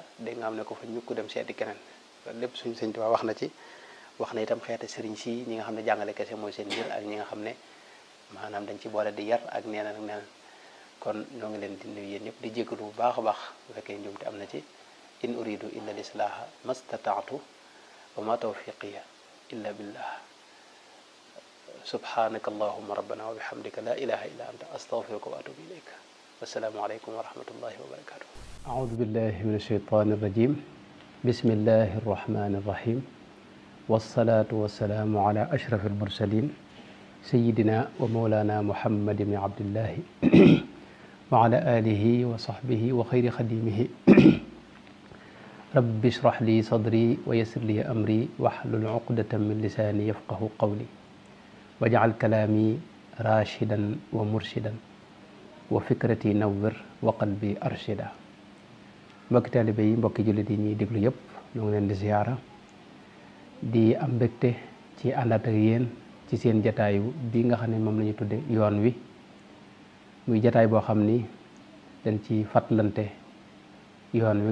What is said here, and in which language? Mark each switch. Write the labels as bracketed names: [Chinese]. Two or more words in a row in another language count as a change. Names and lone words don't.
[Wolof] dégg nga am ne ko fa ñu ko dem seeti keneen lépp suñ sëñ Tuubaa wax na ci wax na itam xeeti sëriñ si ñi nga xam ne jàngale kese mooy seen mbir ak ñi nga xam ne maanaam dañ ci boole di yar ak neeneen ak neeneen kon ñoo ngi leen di nuyu yéen ñëpp di jégalu bu baax a baax bu fekkee njuumte am na ci [Arabic] إن أريد إلا الإصلاح ما استطعت وما توفيقي إلا بالله سبحانك اللهم ربنا وبحمدك لا إله إلا أنت أستغفرك وأتوب إليك والسلام عليكم ورحمة الله وبركاته أعوذ بالله من الشيطان الرجيم بسم الله الرحمن الرحيم والصلاة والسلام على أشرف المرسلين سيدنا ومولانا محمد بن عبد الله وعلى آله وصحبه وخير خديمه رب اشرح لي صدري ويسر لي أمري واحلل عقدة من لساني يفقهوا قولي واجعل كلامي رشيدا ومرشدا وفكرتي نور وقلبي أرشد [Wolof] mbokki taalibe yi mbokki jullit yi ñuy déglu yëpp ñoo ngi leen di ziyaara di am mbégte ci àndaat ak yéen ci seen jataayu bi nga xam ne moom la ñu tudde yoon wi muy jataay boo xam ni dañ ci fàttalante yoon wi